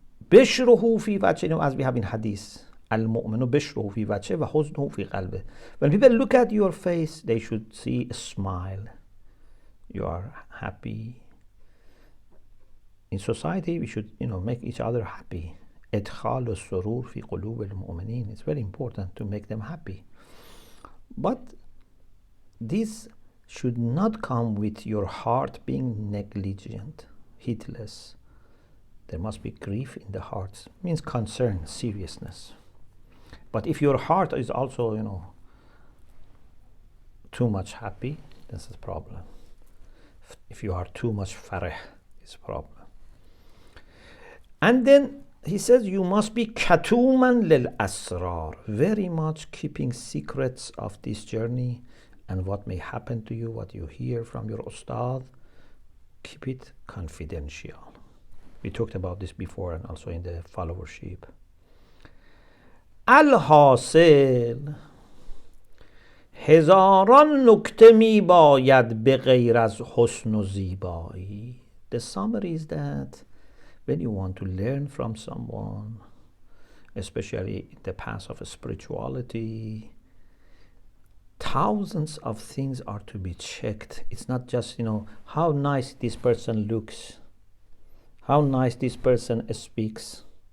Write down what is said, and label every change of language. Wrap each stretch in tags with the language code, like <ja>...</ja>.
<ar>بشره في وجهه,</ar> <en>as we have in hadith,</en> <ar>al-mu'minu bishruhu fi wajhihi wa huznuhu fi qalbihi.</ar> <en>When people look at your face, they should see a smile. You are happy. In society, we should, make each other happy.</en> <ar>إدخال السرور في قلوب المؤمنين.</ar> <en>It's very important to make them happy. But this should not come with your heart being negligent, heedless. There must be grief in the heart. It means concern, seriousness. But if your heart is also, too much happy, that's a problem. If you are too much farih, it's a problem. And then he says you must be katuman lil asrar, very much keeping secrets of this journey and what may happen to you, what you hear from your ustad, keep it confidential. We talked about this before and also in the followership.</en> <fa>الحاصل هزاران نکته می باید به غیر از حسن و زیبایی.</fa> <en>The summary is that when you want to learn from someone, especially in the path of spirituality, thousands of things are to be checked. It's not just, how nice this person looks, how nice this person speaks.</en>